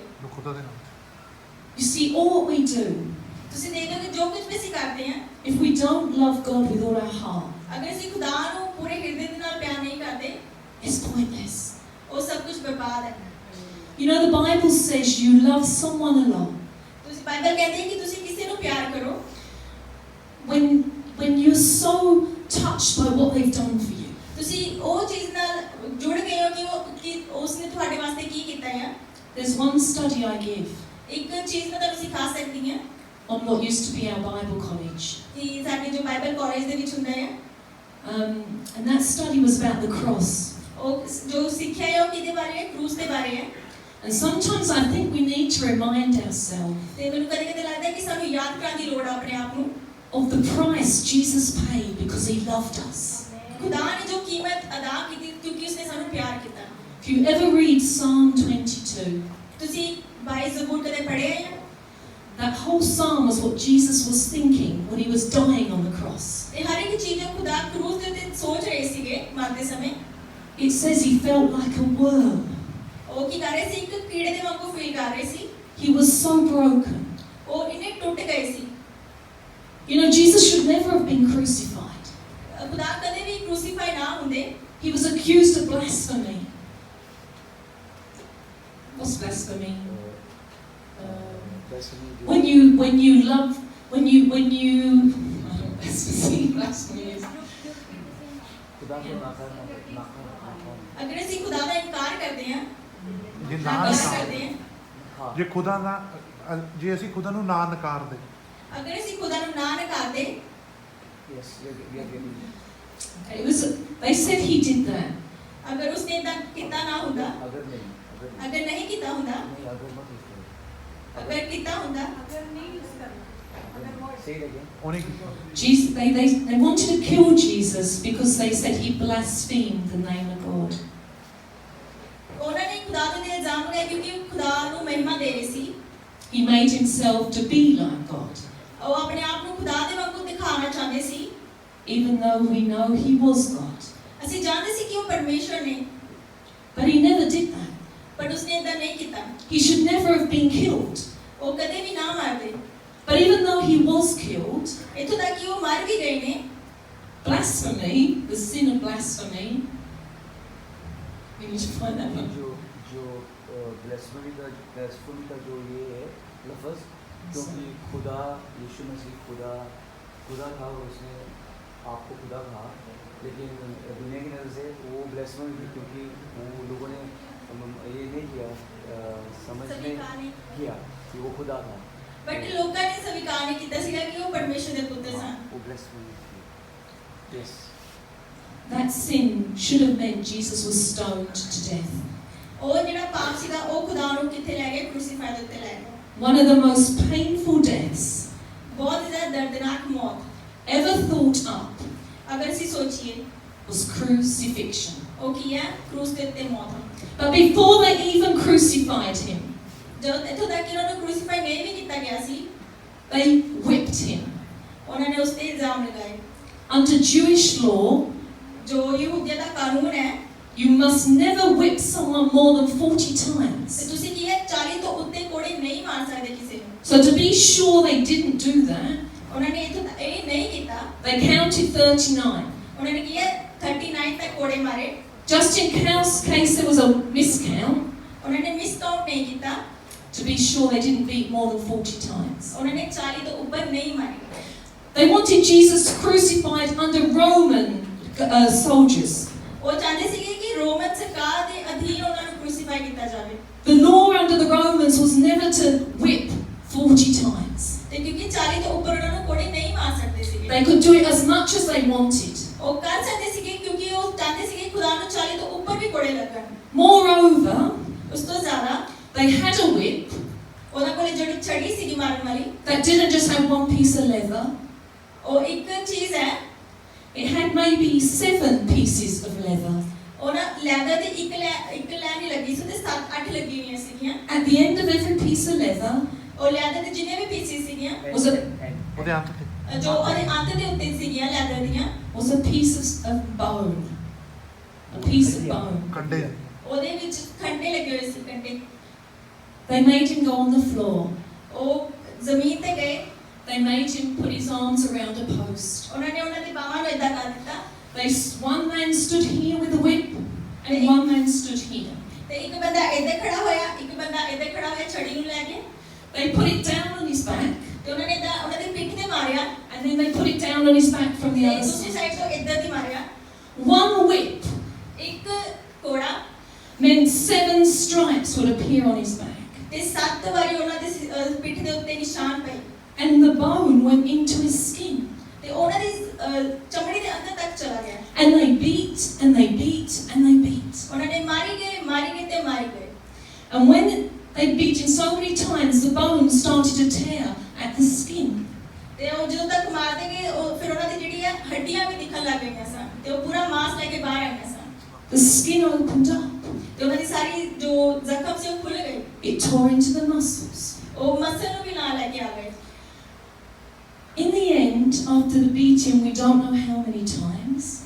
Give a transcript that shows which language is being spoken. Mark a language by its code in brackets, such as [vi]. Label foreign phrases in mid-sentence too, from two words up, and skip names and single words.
[pa] ਖੁਦਾ ਦੇ ਨਾਮ [en] You see, all what we do, [pa] ਤੁਸੀਂ ਦੇਖਦੇ ਹੋ ਕਿ ਜੋ ਕੁਝ ਵੀ ਅਸੀਂ ਕਰਦੇ ਹਾਂ, [en] if we don't love God with all our heart, [pa] ਅਗਰ ਅਸੀਂ ਖੁਦਾ ਨੂੰ ਪੂਰੇ ਹਿਰਦੇ ਦੇ ਨਾਲ ਪਿਆਰ ਨਹੀਂ ਕਰਦੇ, [en] it's pointless. [pa] ਉਹ ਸਭ ਕੁਝ ਬਰਬਾਦ ਹੈ। [en] You know, the Bible says you love someone a lot [pa] ਤੁਸੀਂ ਬਾਈਬਲ ਕਹਿੰਦੀ ਹੈ ਕਿ ਤੁਸੀਂ ਕਿਸੇ ਨੂੰ ਪਿਆਰ ਕਰੋ [en] when you're so touched by what they've done for you. [pa] ਤੁਸੀਂ ਉਹ ਚੀਜ਼ ਨਾਲ ਜੁੜ ਗਏ ਹੋ ਕਿ ਉਸਨੇ ਤੁਹਾਡੇ ਵਾਸਤੇ ਕੀ ਕੀਤਾ ਹੈ [en] There's one study I give [pa] ਇੱਕ ਚੀਜ਼ ਮੈਂ ਤੁਹਾਨੂੰ ਸਿਖਾ ਸਕਦੀ ਹਾਂ [en] on what used to be our Bible college. [pa] ਕਿ ਸਾਡੇ ਜੋ ਬਾਈਬਲ ਕਾਲਜ ਦੇ ਵਿੱਚ ਹੁੰਦਾ ਹੈ [en] And that study was about the cross. [pa] ਉਹ ਜੋ ਸਿੱਖਿਆ ਹੈ ਉਹ ਕਿਹਦੇ ਬਾਰੇ ਹੈ ਕਰੂਸ ਦੇ ਬਾਰੇ ਹੈ [en] And sometimes I think we need to remind ourselves [pa] ਤੇ ਮੈਨੂੰ ਕਦੇ-ਕਦੇ ਲੱਗਦਾ ਹੈ ਕਿ ਸਾਨੂੰ ਯਾਦ ਕਰਨ ਦੀ ਲੋੜ ਹੈ ਆਪਣੇ ਆਪ ਨੂੰ [en] of the price Jesus paid because he loved us. [pa] ਖੁਦਾ ਨੇ ਜੋ ਕੀਮਤ ਅਦਾ ਕੀਤੀ ਕਿਉਂਕਿ ਉਸਨੇ ਸਾਨੂੰ ਪਿਆਰ ਕੀਤਾ [en] If you ever read Psalm 22, [pa] ਤੁਸੀਂ 22 ਜ਼ਬੂਰ ਕਦੇ ਪੜ੍ਹੇ ਹੈ [en] that whole psalm was what Jesus was thinking when he was dying on the cross. [pa] ਇਹ ਹਰ ਇੱਕ ਚੀਜ਼ ਜੋ ਖੁਦਾ ਕਰੂਸ ਦੇ ਉੱਤੇ ਸੋਚ ਰਹੇ ਸੀਗੇ ਮਰਦੇ ਸਮੇਂ [en] It says he felt like a worm. [pa] ਉਹ ਕੀ ਕਰ ਰਹੇ ਸੀ ਇੱਕ ਕੀੜੇ ਦੇ ਵਾਂਗੂ ਫੀਲ ਕਰ ਰਹੇ ਸੀ [en] He was so broken. [pa] ਉਹ ਇੰਨੇ ਟੁੱਟ ਗਏ ਸੀ [en] You know, Jesus should never have been crucified. [pa] ਖੁਦਾ ਕਦੇ ਵੀ ਕ੍ਰੂਸੀਫਾਈ ਨਾ ਹੁੰਦੇ [en] He was accused of blasphemy. What's blasphemy? When you love, when you, I don't know what blasphemy is. [pa] ਅਗਰ ਅਸੀਂ ਖੁਦਾ ਦਾ ਇਨਕਾਰ ਕਰਦੇ ਹਾਂ ਜੇ ਨਾ ਨਾ ਕਰਦੇ ਹਾਂ ਜੇ ਖੁਦਾ ਨਾ ਜੇ ਅਸੀਂ ਖੁਦਾ ਨੂੰ ਨਾ ਨਕਾਰਦੇ ਅਗਰ ਅਸੀਂ ਖੁਦਾ ਨੂੰ ਨਾ ਨਕਾਰਦੇ [en] Yes, we are getting it. It was. They said he did that. [pa] ਅਗਰ ਉਸਨੇ ਤਾਂ ਕੀਤਾ ਨਾ ਹੁੰਦਾ [hi] अगर [pa] ਅਗਰ ਨਹੀਂ ਕੀਤਾ ਹੁੰਦਾ [hi] नहीं अगर मत use करो. [pa] ਅਗਰ ਕੀਤਾ ਹੁੰਦਾ [en] Say it again. [pa] ਉਹਨੇ ਕੀਤਾ [en] Jesus, they wanted to kill Jesus because they said he blasphemed the name of God. [pa] ਉਹਨਾਂ ਨੇ ਖੁਦਾ ਦੇ ਇਲਜ਼ਾਮ ਲਗਾਏ ਕਿਉਂਕਿ ਉਹ ਖੁਦਾ ਨੂੰ ਮਹਿਮਾ ਦੇ ਰਹੇ ਸੀ [en] He made himself to be like God, [pa] ਉਹ ਆਪਣੇ ਆਪ ਨੂੰ ਖੁਦਾ ਦੇ ਵਾਂਗੂ ਦਿਖਾਉਣਾ ਚਾਹੁੰਦੇ ਸੀ [en] even though we know he was God. [pa] ਅਸੀਂ ਜਾਣਦੇ ਸੀ ਕਿ ਉਹ ਪਰਮੇਸ਼ਵਰ ਨੇ [en] But he never did that. [pa] ਪਰ ਉਸਨੇ ਏਦਾਂ ਨਹੀਂ ਕੀਤਾ [en] He should never have been killed. [pa] ਉਹ ਕਦੇ ਵੀ ਨਾ ਮਾਰਦੇ [en] But even though he was killed, [pa] ਇੱਥੋਂ ਤੱਕ ਕਿ ਉਹ ਮਰ ਵੀ ਗਏ ਨੇ [en] blasphemy, the sin of blasphemy, we need to find that one. [hi] जो ब्लेस्फेमी का जो ये है लफ्ज़ क्योंकि खुदा यीशु मसीह खुदा था और उसने आपको खुदा कहा लेकिन दुनिया की नज़र से वो ब्लेस्फेमी थी क्योंकि वो लोगों ने ये नहीं किया समझ नहीं किया कि वो खुदा था [pa] ਬਟ ਲੋਕਾਂ ਨੇ ਸਵੀਕਾਰ ਨਹੀਂ ਕੀਤਾ ਸੀਗਾ ਕਿ ਉਹ ਪਰਮੇਸ਼ਵਰ ਦੇ ਪੁੱਤਰ ਸਨ [hi] वो ब्लेस्फेमी थी यस [en] That sin should have meant Jesus was stoned to death. [pa] ਉਹ ਜਿਹੜਾ ਪਾਪ ਸੀਗਾ ਉਹ ਖੁਦਾ ਨੂੰ ਕਿੱਥੇ ਲੈ ਗਏ ਕ੍ਰੂਸੀਫਾਈ ਦੇ ਉੱਤੇ ਲੈ ਗਏ [en] One of the most painful deaths [pa] ਬਹੁਤ ਜ਼ਿਆਦਾ ਦਰਦਨਾਕ ਮੌਤ [en] ever thought up [pa] ਅਗਰ ਅਸੀਂ ਸੋਚੀਏ [en] was crucifixion. [pa] ਉਹ ਕੀ ਹੈ ਕਰੂਸ ਦੇ ਉੱਤੇ ਮੌਤ [en] But before they even crucified him, [pa] ਜਦੋਂ ਇੱਥੋਂ ਤੱਕ ਕਿ ਉਹਨਾਂ ਨੂੰ ਕ੍ਰੂਸੀਫਾਈ ਨਹੀਂ ਵੀ ਕੀਤਾ ਗਿਆ ਸੀ [en] they whipped him. [pa] ਉਹਨਾਂ ਨੇ ਉਸ ਤੇ ਇਲਜ਼ਾਮ ਲਗਾਏ [en] Under Jewish law, [pa] ਜੋ ਯਹੂਦੀਆਂ ਦਾ ਕਾਨੂੰਨ ਹੈ [en] you must never whip someone more than 40 [pa] ਤੇ [en] times. [pa] ਤੁਸੀਂ ਕੀ ਹੈ 40 ਤੋਂ ਉੱਤੇ ਕੋੜੇ ਨਹੀਂ ਮਾਰ ਸਕਦੇ ਕਿਸੇ ਨੂੰ [en] So to be sure they didn't do that, [pa] ਉਹਨਾਂ ਨੇ ਇੱਥੋਂ ਤੱਕ ਇਹ ਨਹੀਂ ਕੀਤਾ [en] they counted 39. [pa] ਉਹਨਾਂ ਨੇ ਕੀ ਹੈ 39 ਤੱਕ ਕੋੜੇ ਮਾਰੇ [en] Just in case there was a miscount, [pa] ਉਹਨਾਂ ਨੇ ਮਿਸਕਾਊਂਟ ਨਹੀਂ ਕੀਤਾ [en] to be sure they didn't beat more than 40 times. [pa] ਉਹਨਾਂ ਨੇ 40 ਤੋਂ ਉੱਪਰ ਨਹੀਂ ਮਾਰੇ [en] They wanted Jesus crucified under Roman soldiers. [pa] ਉਹ ਚਾਹੁੰਦੇ ਸੀਗੇ ਕਿ ਰੋਮਨ ਸਰਕਾਰ ਦੇ ਅਧੀਨ ਉਹਨਾਂ ਨੂੰ ਕ੍ਰੂਸੀਫਾਈ ਕੀਤਾ ਜਾਵੇ [en] The law under the Romans was never to whip 40 times. [pa] ਤੇ ਕਿਉਂਕਿ 40 ਤੋਂ ਉੱਪਰ ਉਹਨਾਂ ਨੂੰ ਕੋੜੇ ਨਹੀਂ ਮਾਰ ਸਕਦੇ ਸੀਗੇ [en] They could do it as much as they wanted. [pa] ਉਹ ਕਰ ਸਕਦੇ ਸੀਗੇ ਕਿਉਂਕਿ ਉਹ ਚਾਹੁੰਦੇ ਸੀਗੇ ਖੁਦਾ ਨੂੰ 40 ਤੋਂ ਉੱਪਰ ਵੀ ਕੋੜੇ ਲੱਗਣ [en] Moreover, [pa] ਉਸ ਤੋਂ ਜ਼ਿਆਦਾ [en] they had a whip [pa] ਉਹਨਾਂ ਕੋਲ ਜਿਹੜੀ ਛੜੀ ਸੀਗੀ ਮਾਰਨ ਵਾਲੀ [en] that didn't just have one piece of leather. [pa] ਉਹ ਇੱਕ ਚੀਜ਼ ਹੈ [en] It had maybe 7 pieces of leather. [pa] ਉਹਨਾਂ ਲੈਦਰ ਦੀ ਇੱਕ ਲੈਨ ਹੀ ਲੱਗੀ ਸੀ ਤੇ 7-8 ਲੱਗੀ ਹੋਈਆਂ ਸੀਗੀਆਂ [en] At the end of every piece of leather [pa] ਉਹ ਲੈਦਰ ਦੇ ਜਿੰਨੇ ਵੀ ਪੀਸਿਸ ਸੀਗੀਆਂ [en] was a [pa] ਉਹਦੇ ਅੰਤ ਤੇ ਜੋ ਉਹਦੇ ਅੰਤ ਦੇ ਉੱਤੇ ਸੀਗੀਆਂ ਲੈਦਰ ਦੀਆਂ [en] was a piece of bone. A piece of bone. [pa] ਕੰਡੇ ਉਹਦੇ ਵਿੱਚ ਖੰਡੇ ਲੱਗੇ ਹੋਏ ਸੀ ਕੰਡੇ [en] They made him go on the floor. [pa] ਉਹ ਜ਼ਮੀਨ ਤੇ ਗਏ [en] They made him put his arms around a post. [pa] ਉਹਨਾਂ ਨੇ ਉਹਨਾਂ ਦੀ ਬਾਹਾਂ ਨੂੰ ਏਦਾਂ ਕਰ ਦਿੱਤਾ [en] One man stood here with a whip, and one man stood here. [pa] ਤੇ ਇੱਕ ਬੰਦਾ ਇੱਧਰ ਖੜਾ ਹੋਇਆ ਇੱਕ ਬੰਦਾ ਇੱਧਰ ਖੜਾ ਹੋਇਆ ਛੜੀ ਨੂੰ ਲੈ ਕੇ [en] They put it down on his back. then they put it down on his back from the [pa] ਤੇ [en] other [pa] ਦੂਸਰੀ [en] side. [pa] ਸਾਈਡ ਤੋਂ ਇੱਧਰ ਦੀ ਮਾਰਿਆ। [en] One whip [pa] ਇੱਕ ਕੋੜਾ [en] meant 7 stripes would appear on his back. [pa] ਤੇ 7 ਵਾਰੀ ਉਹਨਾਂ ਦੇ ਪਿੱਠ ਦੇ ਉੱਤੇ ਨਿਸ਼ਾਨ ਪਏ। [en] And the bone went into his skin. [pa] ਤੇ ਉਹਨਾਂ ਦੀ ਚਮੜੀ ਦੇ ਅੰਦਰ ਤੱਕ ਚਲਾ ਗਿਆ। [en] And they beat and they beat and they beat. [pa] ਉਹਨਾਂ ਨੇ ਮਾਰੀ ਗਏ ਤੇ ਮਾਰੀ ਗਏ। [en] And when they beat him so many times, the bones started to tear at the skin. [pa] ਤੇ ਉਹ ਜਦੋਂ ਤੱਕ ਮਾਰਦੇ ਗਏ ਉਹ ਫਿਰ ਉਹਨਾਂ ਦੀ ਜਿਹੜੀ ਆ ਹੱਡੀਆਂ ਵੀ ਦਿਖਣ ਲੱਗ ਗਈਆਂ ਸਨ ਤੇ ਉਹ ਪੂਰਾ ਮਾਸ ਲੈ ਕੇ ਬਾਹਰ ਆਈਆਂ ਸਨ। [en] The skin opened up. [pa] ਤੇ ਉਹਨਾਂ ਦੀ ਸਾਰੀ ਜੋ ਜ਼ਖਮ ਸੀ ਉਹ ਖੁੱਲ ਗਏ। [en] It tore into the muscles. [pa] ਉਹ ਮਸਲ ਨੂੰ ਵੀ ਨਾਲ ਲੈ ਕੇ ਆ ਗਏ। [en] In the end, after the beating, we don't know how many times,